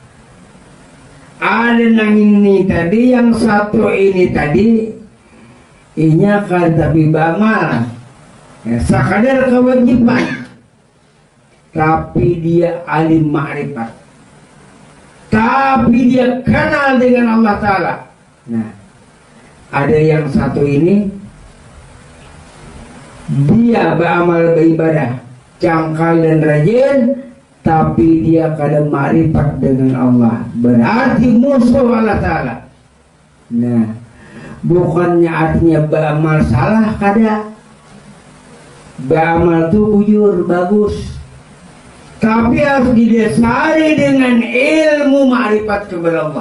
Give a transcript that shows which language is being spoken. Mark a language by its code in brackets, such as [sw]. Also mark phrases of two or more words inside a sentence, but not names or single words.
[id] Ada yang ini tadi, yang satu ini tadi inya kan tapi beramal ya, sekadar kewajiban, tapi dia alim ma'rifat, tapi dia kenal dengan Allah Ta'ala. Nah, ada yang satu ini dia beramal beribadah cangkal dan rajin, tapi dia kada ma'rifat dengan Allah, berarti musuh Allah Ta'ala. Nah, bukannya artinya beramal salah, kada. Beramal itu bujur, bagus, tapi harus didasari dengan ilmu ma'rifat kepada Allah.